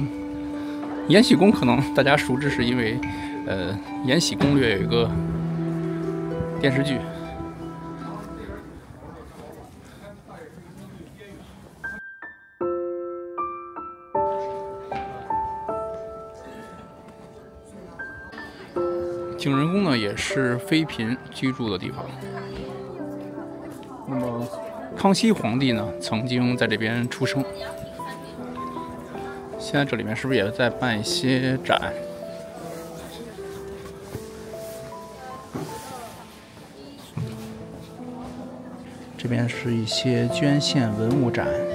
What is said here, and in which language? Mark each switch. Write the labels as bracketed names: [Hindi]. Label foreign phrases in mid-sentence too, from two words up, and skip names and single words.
[Chinese] 延禧宮可能大家熟知，是因為《延禧攻略》有一個電視劇。景仁宮呢，也是妃嬪居住的地方。那麼，康熙皇帝呢，曾經在這邊出生。現在這裡面是不是也在辦一些展？這邊是一些捐獻文物展。